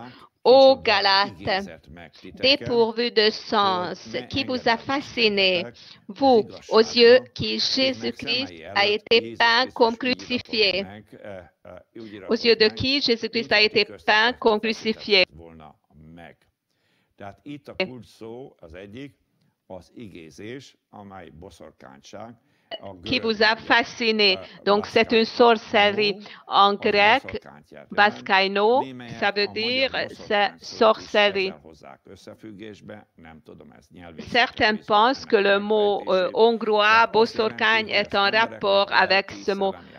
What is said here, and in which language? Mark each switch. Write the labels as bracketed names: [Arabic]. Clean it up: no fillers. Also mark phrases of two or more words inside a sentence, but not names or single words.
[French] Ô Galates, dépourvus de sens, qui vous a fasciné, vous, aux yeux qui Jésus-Christ a été peint comme crucifié, aux yeux de qui Jésus-Christ a été peint comme crucifié. [Hungarian] Tehát itt a kulcs szó az egyik, az igézés, amely boszorkányság. [French] Qui vous a fasciné. Donc, c'est une sorcellerie. En grec, baskaino, ça veut dire c'est sorcellerie. Certains pensent que le mot hongrois, boszorkány, est en rapport avec ce mot.